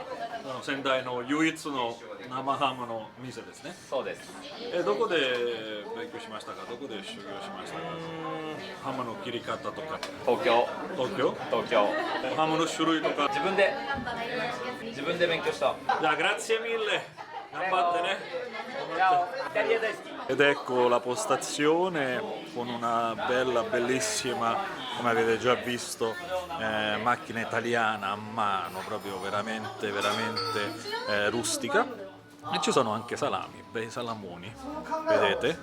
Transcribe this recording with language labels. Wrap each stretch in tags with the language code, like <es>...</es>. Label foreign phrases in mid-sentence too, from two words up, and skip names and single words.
<ja>仙台の唯一の生ハムの店ですね。そうです。どこで勉強しましたか？どこで修行しましたか？ハムの切り方とか。東京。東京？東京。ハムの種類とか。自分で勉強した。</ja> <it>じゃあ、grazie mille.</it> <ja>頑張ってね。イタリア大好き。</ja> <it>Ed ecco la postazione con una bellissima, come avete già visto, macchina italiana a mano, proprio veramente rustica. E ci sono anche salami, bei salamoni, vedete?</it>